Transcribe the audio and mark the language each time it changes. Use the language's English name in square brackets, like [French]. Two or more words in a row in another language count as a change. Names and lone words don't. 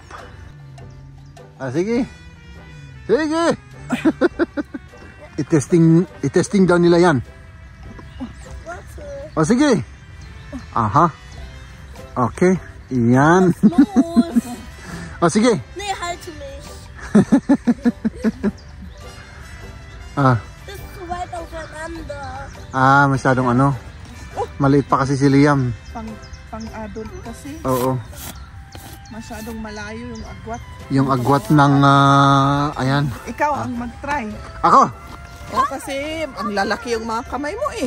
[Filipino] Sige. Sige. I-testing daw nila yan. O sige. Aha. Okay. Yan. O sige. [German] Nee, halte mich. Ah. Das ist zu weit auseinander. [Filipino] Masyadong ano. Maliit pa kasi si Liam. Pang-adult kasi. Oo. Masyadong malayo yung agwat. Yung agwat ng ayan. Ikaw ang mag-try. Ako. Kasi ang lalaki yung mga kamay mo eh.